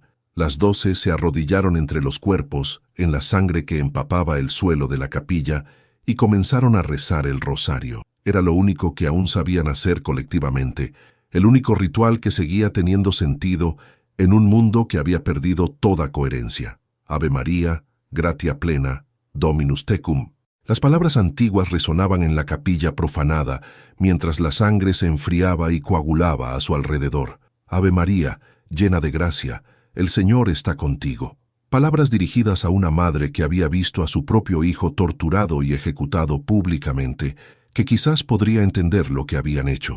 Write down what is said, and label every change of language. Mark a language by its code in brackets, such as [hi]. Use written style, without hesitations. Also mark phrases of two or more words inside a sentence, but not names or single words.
[es] Las 12 se arrodillaron entre los cuerpos, en la sangre que empapaba el suelo de la capilla, y comenzaron a rezar el rosario. Era lo único que aún sabían hacer colectivamente, el único ritual que seguía teniendo sentido en un mundo que había perdido toda coherencia. [la] Ave María, gratia plena, Dominus tecum. [es] Las palabras antiguas resonaban en la capilla profanada, mientras la sangre se enfriaba y coagulaba a su alrededor. Ave María, llena de gracia, el Señor está contigo. Palabras dirigidas a una madre que había visto a su propio hijo torturado y ejecutado públicamente, que quizás podría entender lo que habían hecho.